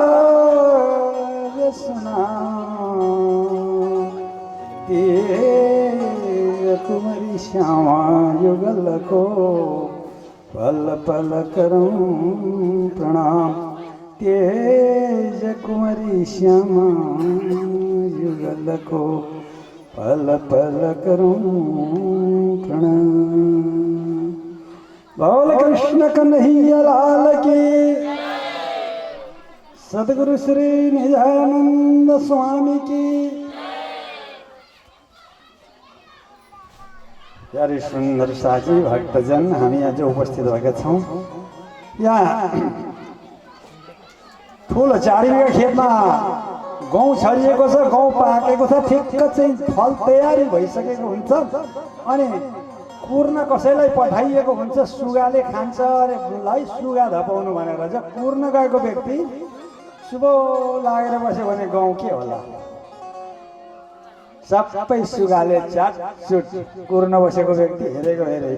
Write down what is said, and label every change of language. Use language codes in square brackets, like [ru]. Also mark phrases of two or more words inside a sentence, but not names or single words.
[hi] सुना कुमारी श्यामा युगल को पल पल करूं प्रणाम तेज कुमारी श्यामा युगल को पल पल करूं प्रणाम। बोल कृष्ण कन्हैया लाल की सद्गुरु श्री निजानंद स्वामी की। [ne] प्यारे सुंदर साथी भक्तजन हामी आज उपस्थित भएका छौं। यहाँ ठुलो 4 बिघा खेतमा गहुँ छरिएको छ, गहुँ पाकेको छ, ठिक्क चाहिँ फल तयारी भइसकेको हुन्छ अनि कुर्न कसैलाई पठाइएको हुन्छ, सुगाले खान्छ अरे बुलाई सुगा धपाउनु भनेर चाहिँ कुर्न गएको व्यक्ति शुभ लागेर बस्यो भने गाउँ के होला, सबै सुगाले चाटचुट कुर्न बसेको व्यक्ति हेरेको हेरे।